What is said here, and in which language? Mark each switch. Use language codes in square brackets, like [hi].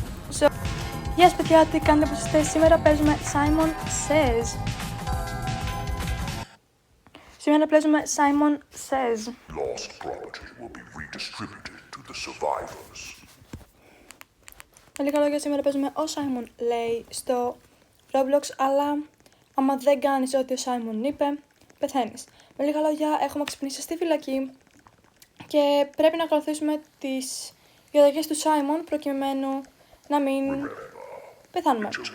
[el] So, yes, παιδιά, τι κάνετε που είστε? Σήμερα παίζουμε Simon Says. Σήμερα παίζουμε Simon Says. [en] Lost property will be redistributed to the survivors. [el] Με λίγα λόγια, σήμερα παίζουμε ο Simon λέει στο Roblox, αλλά άμα δεν κάνεις ό,τι ο Simon είπε, πεθαίνεις. Με λίγα λόγια, έχουμε ξυπνήσει στη φυλακή και πρέπει να ακολουθήσουμε τις διαταγές του Simon προκειμένου να μην πεθάνουμε.